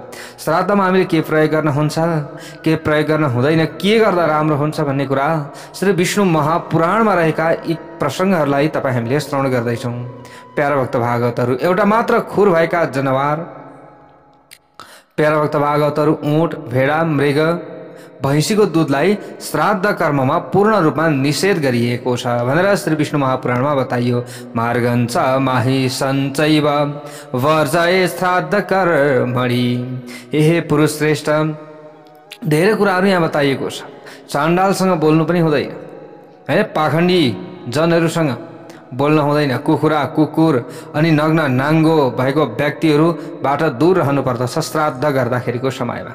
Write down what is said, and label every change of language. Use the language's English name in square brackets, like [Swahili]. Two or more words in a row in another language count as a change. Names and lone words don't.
[Nepali] श्राद्धमा हामीले के प्रयोग गर्न हुन्छ, के प्रयोग गर्न हुँदैन, के गर्दा राम्रो हुन्छ भन्ने कुरा श्री विष्णु महापुराणमा रहेका यी प्रसङ्गहरूलाई तपाईँ हामीले श्रवण गर्दैछौँ। प्यारा भक्त भागवतहरू, एउटा मात्र खुर भएका जनावर प्यारा भक्त भागवतहरू ऊँट, भेडा, मृग, भैँसीको दुधलाई श्राद्ध कर्ममा पूर्ण रूपमा निषेध गरिएको छ भनेर श्री विष्णु महापुराणमा बताइयो। [Sanskrit] मार्गञ्च माहि सञ्चैव वर्जय श्राद्ध कर्मणि। [Nepali] हे पुरुष श्रेष्ठ, धेरै कुराहरू यहाँ बताइएको छ। चाण्डालसँग बोल्नु पनि हुँदैन हैन, पाखण्डी जनहरूसँग बोल्न हुँदैन, कुखुरा कुकुर अनि नग्न नाङ्गो भएको व्यक्तिहरूबाट दूर रहनु पर्दछ श्राद्ध गर्दाखेरिको समयमा।